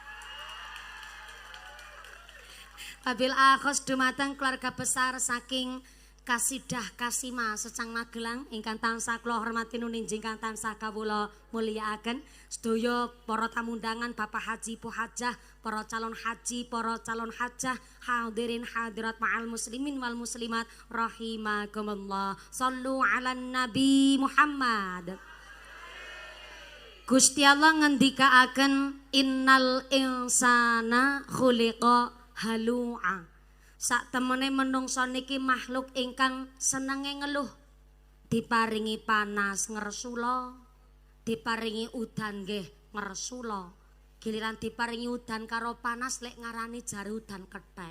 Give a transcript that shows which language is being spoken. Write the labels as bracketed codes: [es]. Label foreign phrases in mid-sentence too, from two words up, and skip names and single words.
[jv] Wabil akhos dumateng keluarga besar saking Kasidah Kasima Secang Magelang ingkang tansah kula hormati nuninjing ingkang tansah kawula mulyakaken, sedaya para tamu undangan, Bapak Haji Bu Hajah, para calon haji, para calon hajah, hadirin hadirat [ar] مع المسلمين والمسلمات رحمكم الله. صلوا على النبي محمد. [jv] Gusti Allah ngendikaaken [ar] إن الإنسان خلق هلوعا. [jv] Sak temene menungso niki makhluk ingkang senenge ngeluh, diparingi panas ngresula, diparingi udan nggih ngresula, giliran diparingi udan karo panas lek ngarani jare udan kethek.